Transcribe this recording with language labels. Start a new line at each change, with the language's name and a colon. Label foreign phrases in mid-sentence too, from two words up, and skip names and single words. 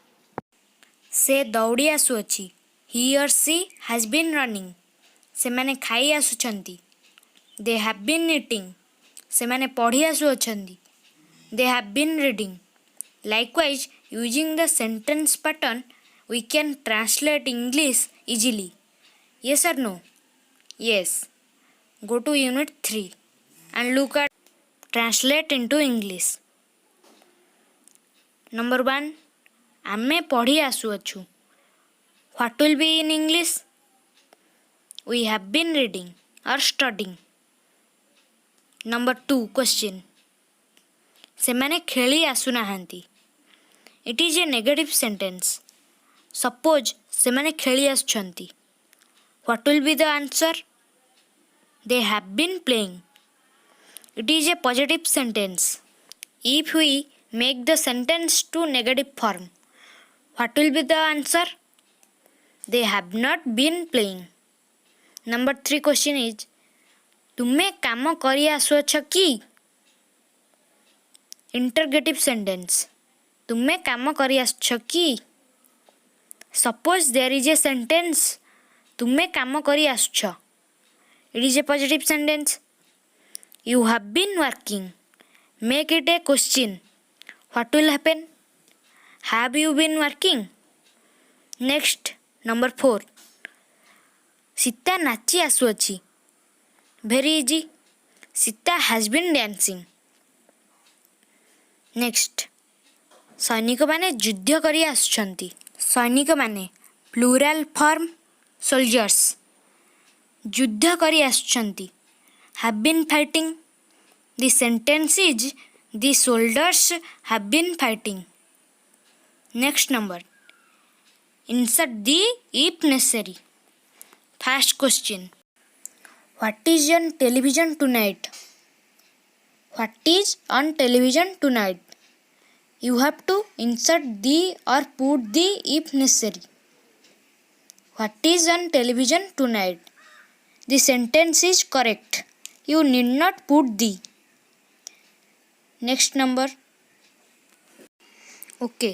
Odia: ସେ ଦୌଡ଼ି ଆସୁଅଛି.
English: He or she has been running
Odia: ସେମାନେ ଖାଇ ଆସୁଛନ୍ତି.
English: They have been eating
Odia: ସେମାନେ ପଢ଼ି ଆସୁଅଛନ୍ତି.
English: They have been reading. Likewise using the sentence pattern we can translate English easily. Yes or no? Yes. Go to Unit 3 and look at translate into English. Number 1.
Odia: ଆମେ ପଢ଼ି ଆସୁଅଛୁ.
English: What will be in English? We have been reading or studying. Number 2. Question.
Odia: ସେମାନେ ଖେଳି ଆସୁନାହାନ୍ତି.
English: It is a negative sentence.
Odia: Suppose ସେମାନେ ଖେଳି ଆସୁଛନ୍ତି.
English: What will be the answer? They have been playing. It is a positive sentence. If we make the sentence to negative form, what will be the answer? They have not been playing. Number 3 question is,
Odia: ତୁମେ କାମ କରି ଆସୁଅଛ କି?
English: Interrogative sentence.
Odia: ତୁମେ କାମ କରି ଆସୁଛ କି?
English: Suppose there is a sentence
Odia: ତୁମେ କାମ କରି ଆସୁଛ.
English: It is a positive sentence. You have been working. Make it a question. What will happen? Have you been working? Next, number 4.
Odia: ସୀତା ନାଚି ଆସୁଅଛି.
English: Very easy. ସୀତା has been dancing. Next,
Odia: ସୈନିକମାନେ ଯୁଦ୍ଧ କରି ଆସୁଛନ୍ତି. ସୈନିକମାନେ
English: plural form soldiers
Odia: ଯୁଦ୍ଧ କରି ଆସୁଛନ୍ତି.
English: have been fighting. The sentence is the soldiers have been fighting. Next number, insert the if necessary. First question, what is on television tonight? What is on television tonight? You have to insert the or put the if necessary. What is on television tonight? The sentence is correct. You need not put the. Next number. Okay.